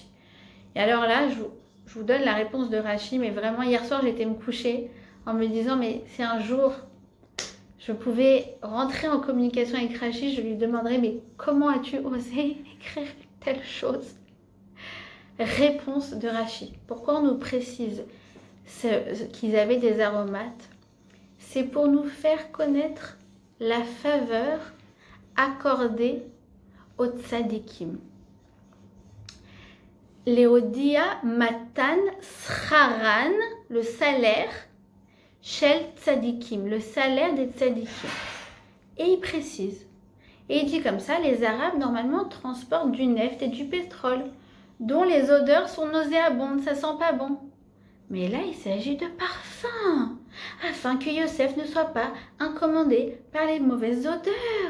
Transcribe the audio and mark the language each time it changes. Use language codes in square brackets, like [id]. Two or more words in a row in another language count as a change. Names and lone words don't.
[fr] Et alors là, je vous donne la réponse de Rachi, mais vraiment, hier soir, j'étais me coucher en me disant, mais si un jour, je pouvais rentrer en communication avec Rachi, je lui demanderais, mais comment as-tu osé écrire telle chose? Réponse de Rachi. Pourquoi on nous précise qu'ils avaient des aromates? C'est pour nous faire connaître la faveur accordée aux tzadikim. [he] להודיע מתן שכרן, [fr] le salaire, [he] של צדיקים, [fr] le salaire des tzadikim. Et il précise, et il dit comme ça, les Arabes normalement transportent du neft et du pétrole, dont les odeurs sont nauséabondes, ça sent pas bon. Mais là, il s'agit de parfums, afin que Yosef ne soit pas incommodé par les mauvaises odeurs.